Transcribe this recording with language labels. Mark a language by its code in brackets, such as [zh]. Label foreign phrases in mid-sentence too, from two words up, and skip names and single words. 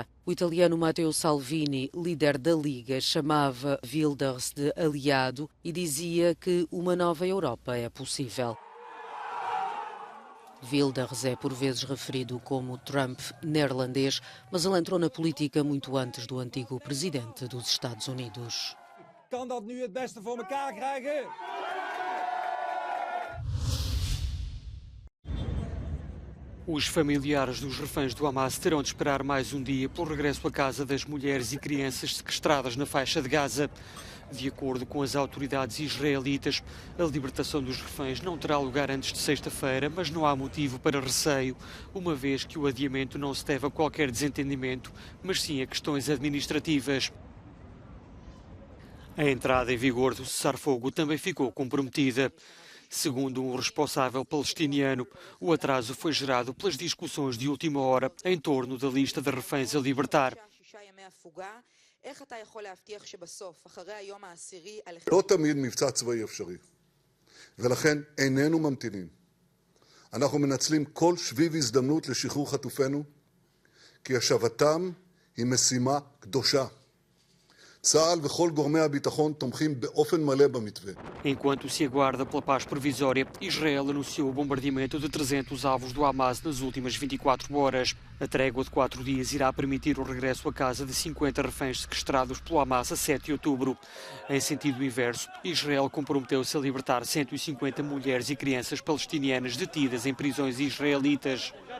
[pt] O italiano Matteo Salvini, líder da Liga, chamava Wilders de aliado e dizia que uma nova Europa é possível. Wilders é por vezes referido como Trump neerlandês, mas ele entrou na política muito antes do antigo presidente dos Estados Unidos. [nl] Kan dat nu het beste voor elkaar krijgen? [pt] Os familiares dos reféns do Hamas terão de esperar mais um dia pelo regresso à casa das mulheres e crianças sequestradas na faixa de Gaza. De acordo com as autoridades israelitas, a libertação dos reféns não terá lugar antes de sexta-feira, mas não há motivo para receio, uma vez que o adiamento não se deve a qualquer desentendimento, mas sim a questões administrativas. A entrada em vigor do cessar-fogo também ficou comprometida. Segundo um responsável palestiniano, o atraso foi gerado pelas discussões de última hora em torno da lista de reféns a libertar. [he] לא תמיד מבצע צבאי אפשרי, ולכן איננו ממתינים. אנחנו מנצלים כל שביב הזדמנות לשחרור חטופינו, כי השבתם היא משימה קדושה. צה"ל וכל גורמי הביטחון תומכים באופן מלא במתווה. [pt] Enquanto se aguarda pela paz provisória, Israel anunciou o bombardeamento de 300 alvos do Hamas nas últimas 24 horas. A trégua de 4 dias irá permitir o regresso a casa de 50 reféns sequestrados pelo Hamas a 7 de outubro. Em sentido inverso, Israel comprometeu-se a libertar 150 mulheres e crianças palestinianas detidas em prisões israelitas.